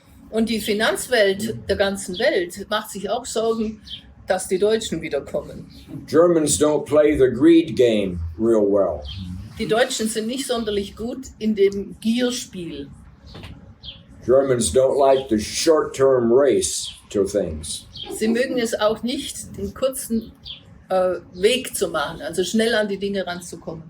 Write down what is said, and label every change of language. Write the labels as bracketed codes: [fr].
[de] Und die Finanzwelt der ganzen Welt macht sich auch Sorgen, dass die Deutschen wiederkommen. [en] Germans don't play the greed game real well. [de] Die Deutschen sind nicht sonderlich gut in dem Gierspiel. [en] Germans don't like the short-term race to things. [de] Sie mögen es auch nicht, den kurzen Weg zu machen, also schnell an die Dinge ranzukommen.